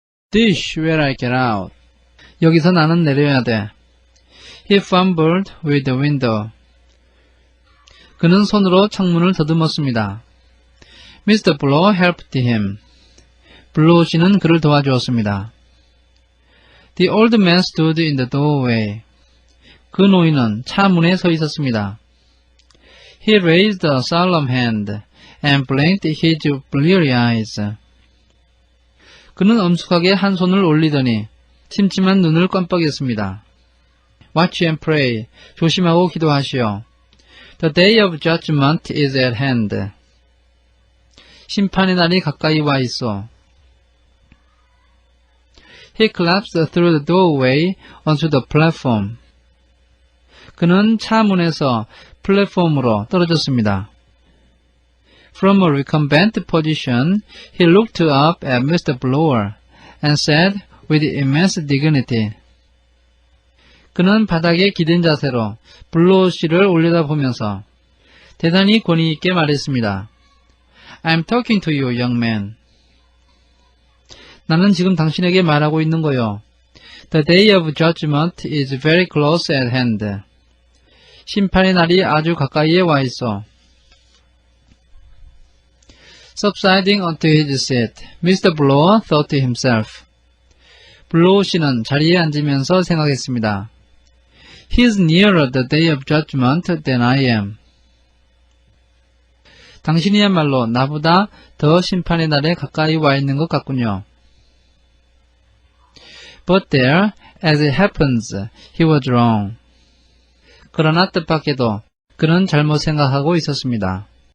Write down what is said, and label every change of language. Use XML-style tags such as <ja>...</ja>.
<en>This where I get out.</en> <ko>여기서 나는 내려야 돼.</ko> <en>He fumbled with the window.</en> <ko>그는 손으로 창문을 더듬었습니다.</ko> <en>Mr. Blow helped him.</en> <ko>블로우 씨는 그를 도와주었습니다.</ko> <en>The old man stood in the doorway.</en> <ko>그 노인은 차 문에 서 있었습니다.</ko> <en>He raised a solemn hand and blinked his bleary eyes.</en> <ko>그는 엄숙하게 한 손을 올리더니 침침한 눈을 깜빡였습니다.</ko> <en>Watch and pray.</en> <ko>조심하고 기도하시오.</ko> <en>The day of judgment is at hand.</en> <ko>심판의 날이 가까이 와 있어.</ko> <en>He collapsed through the doorway onto the platform.</en> <ko>그는 차 문에서 플랫폼으로 떨어졌습니다.</ko> <en>From a recumbent position, he looked up at Mr. Blower and said with immense dignity.</en> <ko>그는 바닥에 기댄 자세로 블로우 씨를 올려다보면서 대단히 권위 있게 말했습니다.</ko> <en>I'm talking to you, young man.</en> <ko>나는 지금 당신에게 말하고 있는 거요.</ko> <en>The day of judgment is very close at hand.</en> <ko>심판의 날이 아주 가까이에 와 있어.</ko> <en>Subsiding onto his seat, Mr. Blower thought to himself.</en> <ko>블로우 씨는 자리에 앉으면서 생각했습니다.</ko> <en>He's nearer the day of judgment than I am.</en> <ko>당신이야말로 나보다 더 심판의 날에 가까이 와 있는 것 같군요.</ko> <en>But there, as it happens, he was wrong.</en> <ko>그러나 뜻밖에도 그는 잘못 생각하고 있었습니다.</ko>